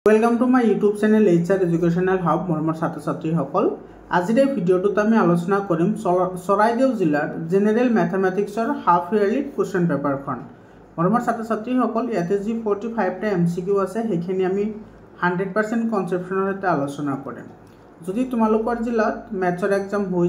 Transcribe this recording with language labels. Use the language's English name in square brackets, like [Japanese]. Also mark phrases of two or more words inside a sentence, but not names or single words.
[English] Welcome to my YouTube channel HR Educational Hub [Assamese] মৰমৰ ছাত্ৰ ছাত্ৰী সকল আজিৰ এই ভিডিওটোত আমি আলোচনা কৰিম চৰাইদেউ জিলাৰ [English] General Mathematicsৰ half yearly question paperখন [Assamese] মৰমৰ ছাত্ৰ ছাত্ৰী সকল ইয়াতে যি 45 টা MCQ আছে সেইখিনি আমি 100% কনসেপচনৰ সৈতে আলোচনা কৰিম যদি তোমালোকৰ জিলাত [English] mathsৰ exam [Assamese] হৈ